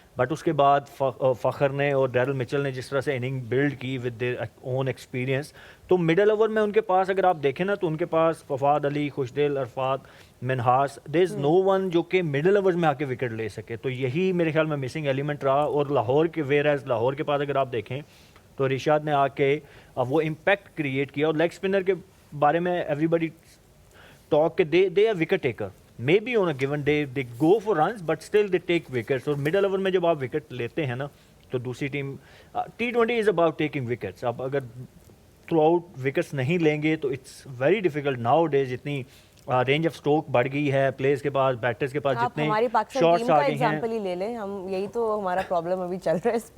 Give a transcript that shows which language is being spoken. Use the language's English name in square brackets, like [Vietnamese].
[Urdu] But اس کے بعد فخر نے اور ڈیرل مچل نے جس طرح سے اننگ بلڈ کی [English] with their own experience, [Urdu] تو مڈل اوور میں ان کے پاس اگر آپ دیکھیں نا تو ان کے پاس ففاد علی, خوشدل, عرفات, منہاس, [English] there is no one [Urdu] جو کہ مڈل اوورز میں آ کے وکٹ لے سکے. تو یہی میرے خیال میں مسنگ ایلیمنٹ رہا. اور لاہور کے ویئر لاہور کے پاس اگر آپ دیکھیں تو رشاد نے آ کے وہ امپیکٹ کریٹ کیا. اور لیگ اسپنر کے بارے میں [English] everybody talk [Urdu] کہ [English] They are wicket taker. Maybe on a given day they go for runs but still they take wickets. [Urdu] اور middle over میں جب آپ وکٹ لیتے ہیں نا تو دوسری team [English] T20 is about taking wickets. [Urdu] آپ اگر تھرو آؤٹ وکٹس نہیں لیں گے تو [English] It's very difficult. Now days [Urdu] اتنی رینج آف اسٹروک بڑھ گئی ہے پلیئرز کے پاس, بیٹرز کے پاس, جتنے ہماری پاکستان ٹیم کا ایگزامپل ہی لے لیں ہم, یہی تو ہمارا پرابلم ابھی چل رہا ہے اس